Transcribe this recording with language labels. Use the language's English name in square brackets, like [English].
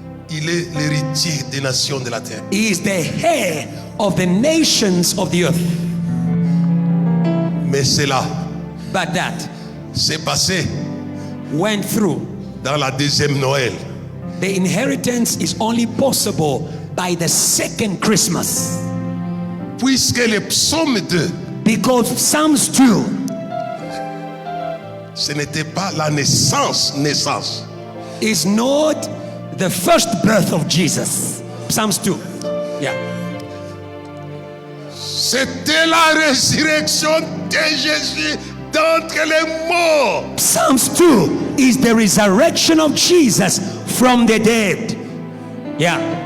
[French] Il est l'héritier des nations de la terre. [English] He is the heir of the nations of the earth. [French] Mais cela, [English] but that [French] s'est passé [English] went through [French] dans la deuxième Noël. [English] The inheritance is only possible by the second Christmas. [French] Puisque le psaume 2, [English] because Psalms 2, [French] ce n'était pas la naissance, [English] is not the first birth of Jesus. Psalms 2. Yeah. [French] C'était la résurrection de Jésus d'entre les morts. [English] Psalms 2 is the resurrection of Jesus from the dead. Yeah.